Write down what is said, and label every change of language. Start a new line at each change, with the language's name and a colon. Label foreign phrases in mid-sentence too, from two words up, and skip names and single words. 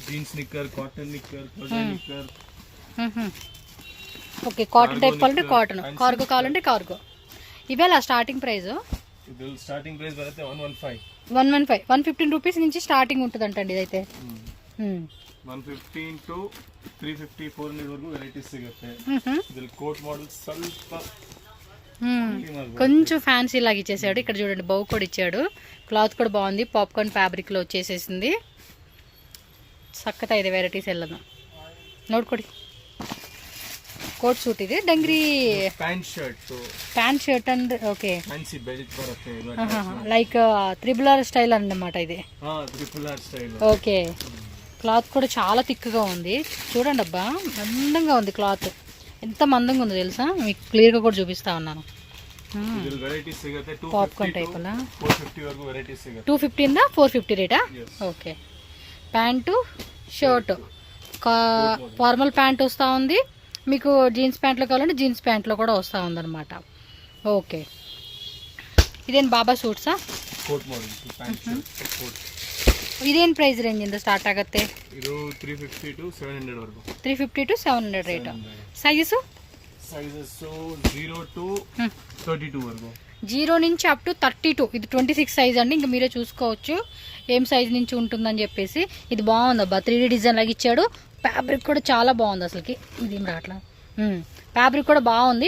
Telugu: ఓకే, కాటన్ టైప్ కావాలంటే కాటన్, కార్గో కావాలంటే కార్గో. ఇవేలా
English: starting price?
Telugu: 115 115 రూపీస్ నుంచి స్టార్టింగ్ ఉంటుందంటండి ఇదైతే.
Kannada: 115 to 350 400 ವರೆಗೂ ವೆರೈಟೀಸ್ ಸಿಗುತ್ತೆ. ಇದ್ರಲ್ಲಿ
English: coat model
Kannada: ಸ್ವಲ್ಪ
Telugu: కొంచెం ఫ్యాన్సీ లాగా ఇచ్చేసాడు. ఇక్కడ చూడండి బౌ కూడా ఇచ్చాడు. క్లాత్ కూడా బాగుంది,
English: popcorn fabric
Telugu: వచ్చేసేసింది.
Kannada: ಸಖತ್ತಾಗಿದೆ ವೆರೈಟೀಸ್ ಎಲ್ಲನೂ ನೋಡ್ಕೊಡಿ.
English: coat suit
Kannada: ಇದೆ,
English: dungaree pant shirt
Kannada: ಅಂದ್ರೆ ಓಕೆ
English: like triple style
Telugu: అన్నమాట ఇది. ఓకే, క్లాత్ కూడా చాలా థిక్గా ఉంది. చూడండి అబ్బా, మందంగా ఉంది క్లాత్. ఎంత మందంగా ఉందో తెలుసా, మీకు క్లియర్గా కూడా చూపిస్తా ఉన్నాను. పాప్కార్న్ టైప్ అలా 250 ఇందా 450 రేటా? ఓకే,
English: pant shirt, formal pant
Telugu: వస్తూ ఉంది. మీకు
English: jeans pant
Telugu: కావాలంటే
English: jeans pant
Telugu: కూడా వస్తూ ఉందన్నమాట. ఓకే,
Kannada: ಇದೇನು ಬಾಬಾ ಸೂಟ್ಸಾ? ಇದೇನು
English: price range
Kannada: ಸ್ಟಾರ್ಟ್ ಆಗುತ್ತೆ? ಇದು 350 to 700 ವರೆಗೂ. 350 to 700 ರೇಟ್.
Telugu: సైజెస్ 0 to 32 వరకు. 0 నుంచి
English: up to
Telugu: 32. ఇది 26 సైజ్ అండి. ఇంకా మీరే చూసుకోవచ్చు ఏం సైజ్ నుంచి ఉంటుందని చెప్పేసి. ఇది బాగుంది అబ్బా, 3D డిజైన్ లాగా ఇచ్చాడు. ఫ్యాబ్రిక్ కూడా చాలా బాగుంది అసలుకి. ఇది ఏం రాట్లా, ఫ్యాబ్రిక్ కూడా బాగుంది.